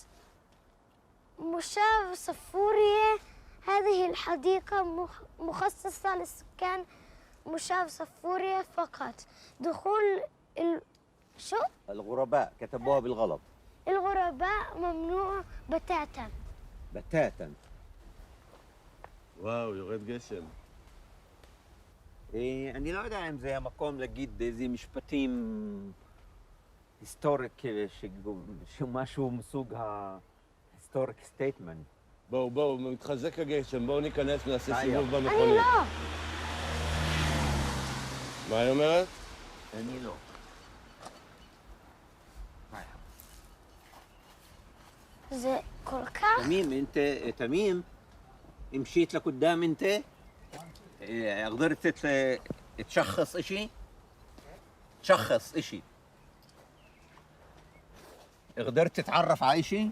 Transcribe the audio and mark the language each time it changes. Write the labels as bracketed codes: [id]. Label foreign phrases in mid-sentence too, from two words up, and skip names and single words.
[ar] مشاب صفورية. هذه الحديقة مخصصة للسكان مشاب صفورية فقط. دخول شو؟ الغرباء كتبوها بالغلط. الغرباء ممنوع بتاتا. بتاتا. [he] וואו, יורד גשם. אני לא יודע אם זה המקום להגיד איזה משפטים היסטוריק, שמשהו מסוג ה- [en] historic statement. [he] בואו, מתחזק הגשם, בואו ניכנס ונעשה סיבוב אני במכונית. לא. מה היא אומרת? אני לא. זה כל כך... [ar] تميم مشيت لقدام انت قدرت تشخص اشي؟ تشخص اشي قدرت تتعرف على اشي؟